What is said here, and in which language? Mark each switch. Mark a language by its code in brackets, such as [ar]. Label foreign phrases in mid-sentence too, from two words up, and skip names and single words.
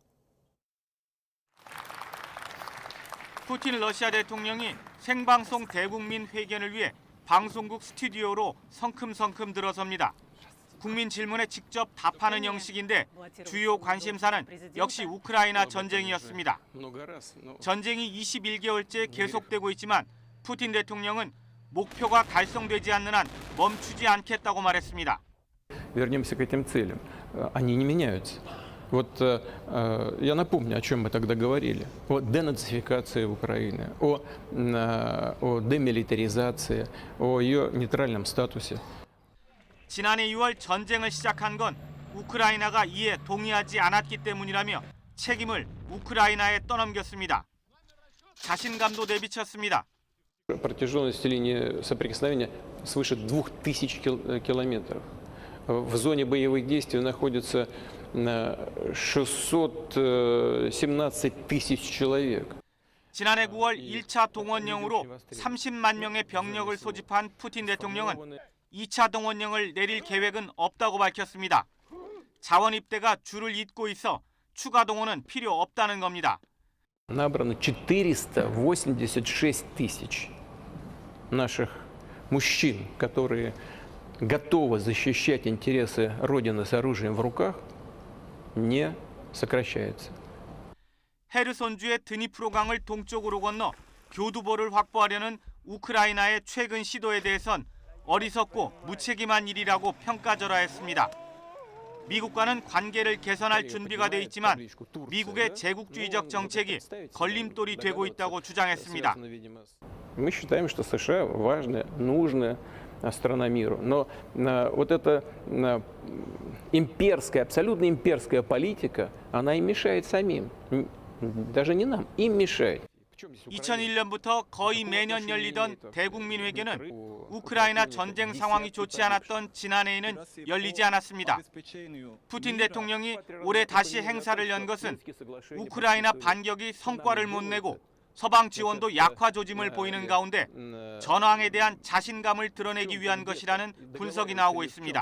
[ko] 푸틴 러시아 대통령이 생방송 대국민 회견을 위해 방송국 스튜디오로 성큼성큼 들어섭니다. 국민 질문에 직접 답하는 형식인데 주요 관심사는 역시 우크라이나 전쟁이었습니다. 전쟁이 21개월째 계속되고 있지만 푸틴 대통령은 목표가 달성되지 않는 한 멈추지 않겠다고 말했습니다. [ru] Вернемся к этим целям. Они не меняются. Вот я напомню, о чем мы тогда говорили. О денацификации Украины, о демилитаризации, о ее нейтральном статусе. [ko] 지난해 6월 전쟁을 시작한 건 우크라이나가 이에 동의하지 않았기 때문이라며 책임을 우크라이나에 떠넘겼습니다. 자신감도 내비쳤습니다. [ru] Протяженность линии соприкосновения свыше 2000 километров. В зоне боевых действий находится 617 тысяч человек. [ko] 지난해 9월 1차 동원령으로 30만 명의 병력을 소집한 푸틴 대통령은 2차 동원령을 내릴 계획은 없다고 밝혔습니다. 자원 입대가 줄을 잇고 있어 추가 동원은 필요 없다는 겁니다. [ru] Набрано 486 тысяч наших мужчин, которые готовы защищать интересы Родины с оружием в руках, не сокращается. [ko] 헤르손주의 드니프로강을 동쪽으로 건너 교두보를 확보하려는 우크라이나의 최근 시도에 대해선 어리석고 무책임한 일이라고 평가절하했습니다. 미국과는 관계를 개선할 준비가 돼 있지만 미국의 제국주의적 정책이 걸림돌이 되고 있다고 주장했습니다. [ru] Мы считаем, что США важная, нужная страна миру, но вот эта имперская, абсолютно имперская политика, она им мешает самим, даже не нам, им мешает. [ko] 2001년부터 거의 매년 열리던 대국민회견은 우크라이나 전쟁 상황이 좋지 않았던 지난해에는 열리지 않았습니다. 푸틴 대통령이 올해 다시 행사를 연 것은 우크라이나 반격이 성과를 못 내고 서방 지원도 약화 조짐을 보이는 가운데 전황에 대한 자신감을 드러내기 위한 것이라는 분석이 나오고 있습니다.